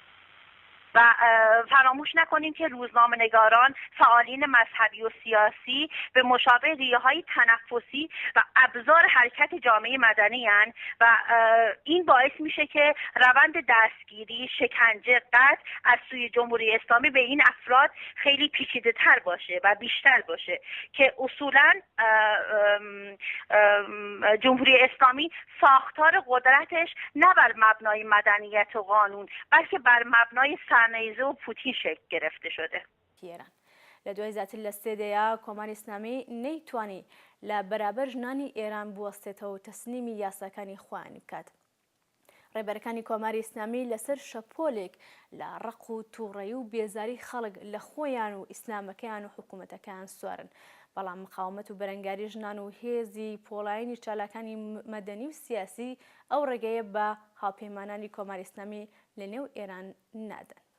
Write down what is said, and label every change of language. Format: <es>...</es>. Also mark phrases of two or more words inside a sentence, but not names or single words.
<fa>و فراموش نکنیم که روزنامه‌نگاران، فعالین مذهبی و سیاسی به مشابه ریه‌های تنفسی و ابزار حرکت جامعه مدنی هستند و این باعث میشه که روند دستگیری، شکنجه، قتل از سوی جمهوری اسلامی به این افراد خیلی پیچیده‌تر باشه و بیشتر باشه که اصولاً جمهوری اسلامی ساختار قدرتش نه بر مبنای مدنیت و قانون بلکه بر مبنای سرنیزه و پوتین شکل گرفته شده.</fa> <ckb>پیران لە دوای زیاتر لە سێدەیە کۆماری ئیسلامی نەیتوانی لە بەرابەر ژنانی ئێران بوەستێتەوە و تەسلیمی یاساکانی خۆیان بکات. ڕێبەرەکانی کۆماری ئیسلامی لەسەر شەپۆلێک لە ڕق و تووڕەیی و بێزاری خەڵک لە خۆیان و ئیسلامەکەیان و حکوومەتەکەیان سوارن، بەڵام مقاومەت و بەرەنگاری ژنان و هێزی پۆڵاینی چالاکانی مەدەنی و سیاسی ئەو ڕێگەیە بە هاوپەیمانانی کۆماری ئیسلامی لە نێو ئێران نادەن.</ckb>